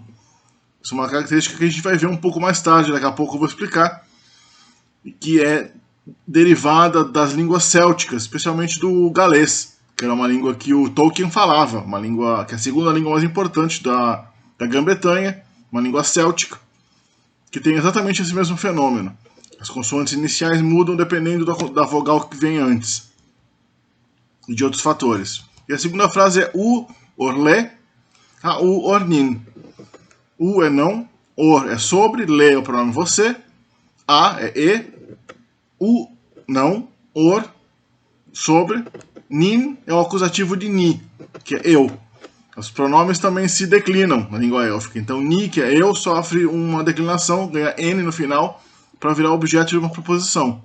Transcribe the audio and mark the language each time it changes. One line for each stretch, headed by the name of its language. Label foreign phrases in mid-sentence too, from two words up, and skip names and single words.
Portuguese: Isso é uma característica que a gente vai ver um pouco mais tarde, daqui a pouco eu vou explicar, que é derivada das línguas célticas, especialmente do galês, que era uma língua que o Tolkien falava, uma língua que é a segunda língua mais importante da Grã-Bretanha, uma língua céltica, que tem exatamente esse mesmo fenômeno. As consoantes iniciais mudam dependendo da vogal que vem antes e de outros fatores. E a segunda frase é
Sindarin: u, orle, a u, ornin.
Portuguese: U é não, or é sobre, le é o pronome você, a é e, u não, or, sobre, nin é o acusativo de ni, que é eu. Os pronomes também se declinam na língua élfica. Então, ni, que é eu, sofre uma declinação, ganha n no final, para virar objeto de uma proposição.